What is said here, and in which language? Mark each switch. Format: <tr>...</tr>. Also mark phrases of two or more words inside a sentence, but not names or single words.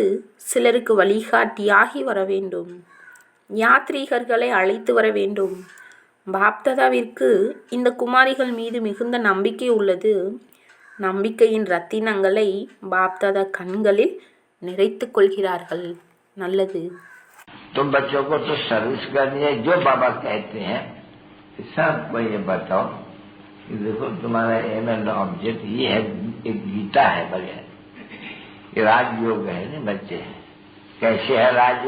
<ta>சிலருக்கு வழிகாட்டியாகி வர வேண்டும். யாத்ரீகர்களை அழைத்து வர வேண்டும். பாப்தாதாவிற்கு இந்த குமாரிகள் மீது மிகுந்த நம்பிக்கை உள்ளது. நம்பிக்கையின் ரத்தினங்களை பாப்தாதா கண்களில் நிறைத்துக் கொள்கிறார்கள். நல்லது.</ta> <hi>तुम बच्चों को तो सर्विस करनी है जो बाबा कहते हैं सबको ये बताओ कि देखो तुम्हारा</hi> <en>aim and object</en> <hi>ये है, एक गीता है बढ़िया, ये राजयोग है ना बच्चे। कैसे है राजयोग?</hi>